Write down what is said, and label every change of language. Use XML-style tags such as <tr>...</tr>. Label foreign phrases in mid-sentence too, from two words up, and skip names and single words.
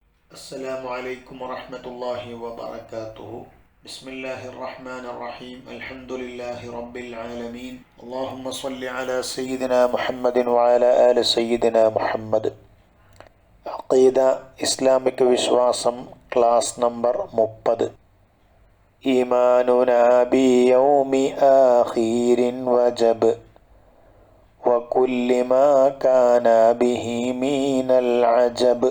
<ar>السلام عليكم ورحمة الله وبركاته. بسم الله الرحمن الرحيم. الحمد لله رب العالمين. اللهم صل على سيدنا محمد وعلى آل سيدنا محمد.</ar> <ml>അഖീദ ഇസ്ലാമിക് വിശ്വാസം</ml> <en>class number</en> <ml>30.</ml> <ar>إيماننا بيوم آخر وجب وكل ما كان به من العجب.</ar>